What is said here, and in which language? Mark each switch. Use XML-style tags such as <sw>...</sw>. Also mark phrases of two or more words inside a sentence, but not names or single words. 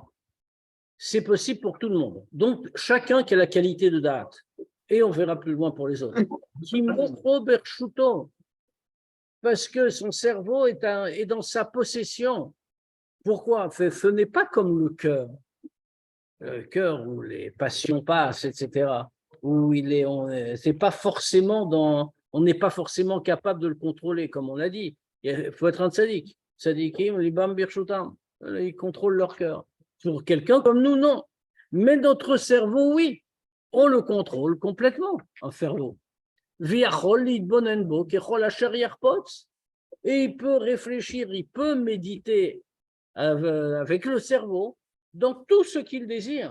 <fr>C'est possible pour tout le monde. Donc, chacun qui a la qualité de date, et on verra plus loin pour les autres, parce que son cerveau est dans sa possession. Pourquoi? Ce n'est pas comme le cœur. Le cœur où les passions passent, etc. Où c'est pas forcément on n'est pas forcément capable de le contrôler, comme on l'a dit. Il faut être un tzaddik.</fr> <he>צדיקים, ליבם ברשותם.</he> <fr>Ils contrôlent leur cœur. Pour quelqu'un comme nous, non. Mais notre cerveau, oui. On le contrôle complètement, un cerveau. Et il peut réfléchir, il peut méditer avec le cerveau dans tout ce qu'il désire.</fr>